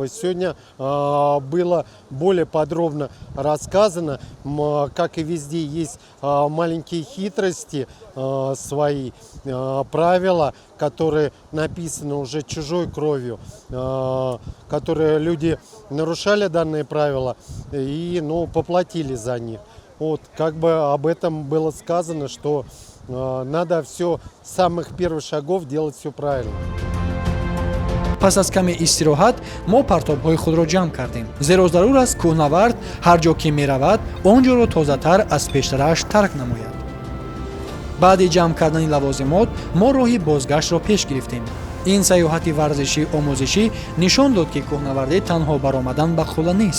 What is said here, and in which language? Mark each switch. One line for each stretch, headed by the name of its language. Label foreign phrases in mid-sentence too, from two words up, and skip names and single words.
Russian: Сегодня было более подробно рассказано, как и везде есть маленькие хитрости свои, правила, которые написаны уже чужой кровью, которые люди нарушали данные правила и поплатили за них. Вот, как бы об этом было сказано, что надо все с самых первых шагов делать все правильно.
Tajik: пас аз каме истироҳат мо партобҳои худро ҷамъ кардем, зеро зарур аст кӯҳнавард ҳар ҷо ки меравад он ҷоро тозатар аз пештараш тарк намояд. баъди ҷамъ кардани лавозимот мо роҳи бозгаштро пеш гирифтем. ин саёҳати варзишӣ омӯзишӣ нишон дод ки кӯҳнавардӣ танҳо баромадан ба қулла нест.